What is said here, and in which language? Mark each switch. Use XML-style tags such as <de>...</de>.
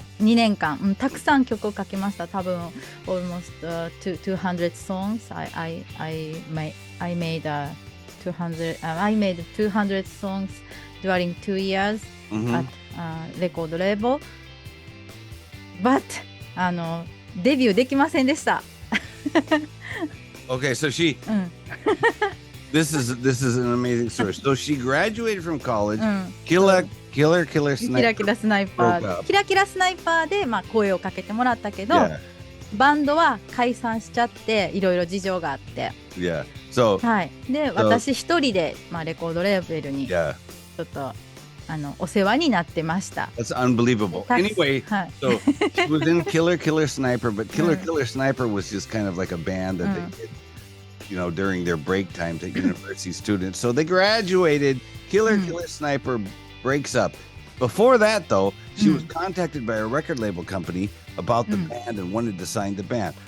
<ja>？2年間、たくさん曲を書きました。多分</ja> <en>almost 200 songs. I made 200 songs during 2 years at record label. But</en> <ja>デビューできませんでした。</ja> <en>Okay, so this is an amazing story. So she graduated from college. Killer Sniper.</en> <ja>キラキラスナイパー。キラキラスナイパーで声をかけてもらったけど、バンドは解散しちゃっていろいろ事情があって。はい。で、私一人でレコードレーベルにちょっとお世話になってました。</ja> <en>That's unbelievable. Anyway, so she was in Killer Sniper, but Killer Sniper was just kind of like a band that they did, during their break times at university students. So they graduated. Killer Sniper breaks up. Before that, though, she was contacted by a record label company about the band and wanted to sign the band.</en>